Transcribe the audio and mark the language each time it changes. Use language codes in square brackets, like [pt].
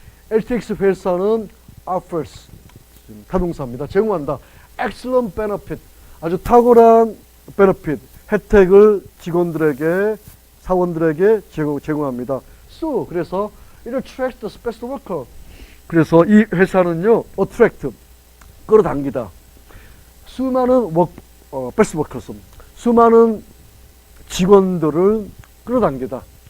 [ko] LTX 회사는 offers, 타동사입니다. 제공한다. [en] excellent benefit, [ko] 아주 탁월한 benefit, 혜택을 직원들에게, 사원들에게 제공합니다. [en] So, [ko] 그래서 [en] it attracts the best worker. [ko] 그래서 이 회사는요, attract, 끌어당기다. 수많은 [en] best workers, [ko] 수많은 직원들을 끌어당기다.